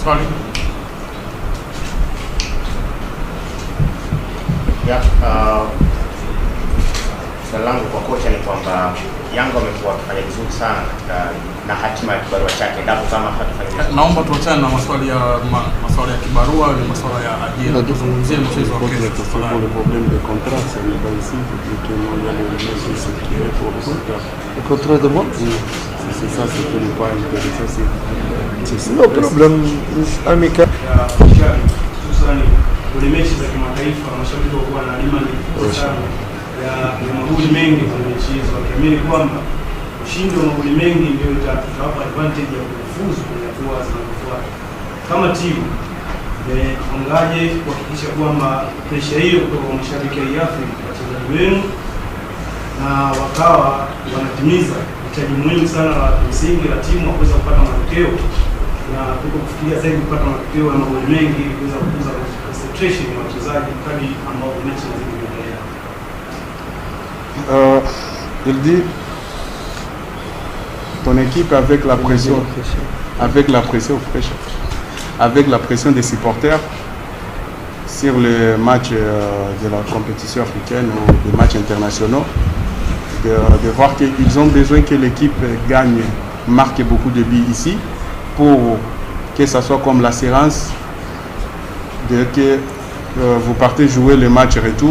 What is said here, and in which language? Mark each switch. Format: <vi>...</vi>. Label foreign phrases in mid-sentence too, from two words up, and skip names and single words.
<sw>swali langu kwa kocha ni kwamba Yanga wamekuwa wakifanya vizuri sana katika na hatima ya kibarua chake, endapo kama hatafanya vizuri. Naomba tuachane na maswali ya kibarua na maswala ya ajira, tuzungumzie mchezo wa kesho.</sw> <fr>Le problème de contrat, c'est pas ici que nous allons le mettre pour Le contrat de moi? C'est ça, c'est que nous pas intéressé. C'est</fr> <en>no problem,</en> <fr>amical.</fr> <sw>Kwenye mechi za kimataifa mashabiki wako na imani sana ya magoli mengi kwenye mechi hizo, wakiamini kwamba ushindi wa magoli mengi ndio itawapa advantage ya kufuzu kwenye hatua zinazofuata. Kama timu mpangaje kuhakikisha kwamba presha hiyo kutoka kwa mashabiki wa Afrika, wachezaji wenu na wakawa wanatimiza hitaji muhimu sana la msingi la timu wa kuweza kupata matokeo na kufikiria zaidi kupata matokeo ya magoli mengi ili kuweza kukuza concentration ya wachezaji kadri ambao mechi zinaendelea.</sw> <fr>Il dit ton équipe avec la pression des supporters sur le match de la compétition africaine ou des matchs internationaux, de voir qu'ils ont besoin que l'équipe gagne, marque beaucoup de buts ici pour que ça soit comme l'assurance de que vous partez jouer le match retour.</fr>